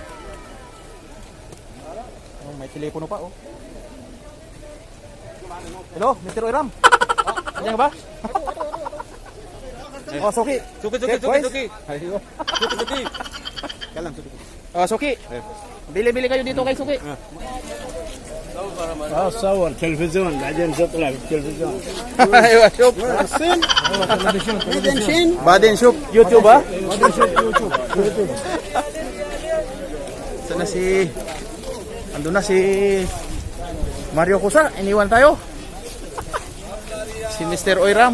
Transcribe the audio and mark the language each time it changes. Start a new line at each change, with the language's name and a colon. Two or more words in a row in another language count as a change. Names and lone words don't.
Filipino: Oh, may telepono pa, oh. Hello, Mr. Oiram. Andiyan ka ba? Oh, Suki. Suki. Ayo. Suki. Kalam, Suki. Oh, Suki. Bili-bili kayo dito kay Suki.
Arabic: صور تلفزيون بعدين تطلع في التلفزيون. Aywa,
Filipino: shop. Baden shop. YouTube ba? Sana si andun na si Mario Kusa, iniwan tayo. Si Mr. Oiram.